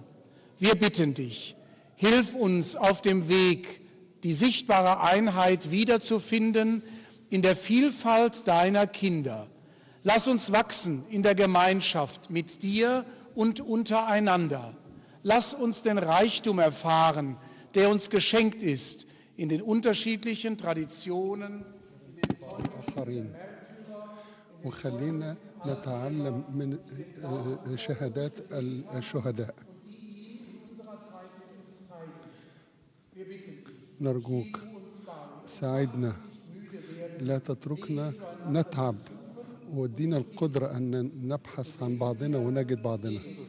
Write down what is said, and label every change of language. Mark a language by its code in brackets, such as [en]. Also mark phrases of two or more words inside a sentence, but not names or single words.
[de] Wir bitten dich, hilf uns auf dem Weg, die sichtbare Einheit wiederzufinden in der Vielfalt deiner Kinder. Lass uns wachsen in der Gemeinschaft mit dir und untereinander. Lass uns den Reichtum erfahren, der uns geschenkt ist, in den unterschiedlichen Traditionen. [ar] وخلينا نتعلم من شهادات الشهداء. نرجوك ساعدنا، لا تتركنا نتعب، وادينا القدرة أن نبحث عن بعضنا ونجد بعضنا.